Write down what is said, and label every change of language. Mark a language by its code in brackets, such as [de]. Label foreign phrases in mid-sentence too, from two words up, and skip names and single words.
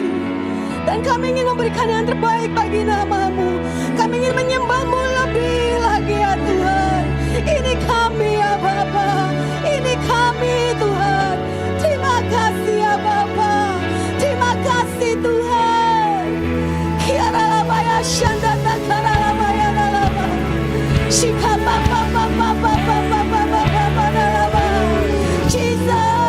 [id] Dan kami ingin memberikan yang terbaik bagi nama-Mu. Kami ingin menyembah-Mu lebih lagi ya Tuhan. Ini kami ya Bapa. Ini kami Tuhan. Terima kasih ya Bapa. Terima kasih Tuhan. Kiaralabaya shandata karalabaya lalaba. Shika Bapa Bapa Bapa Bapa Bapa lalaba. Jesus.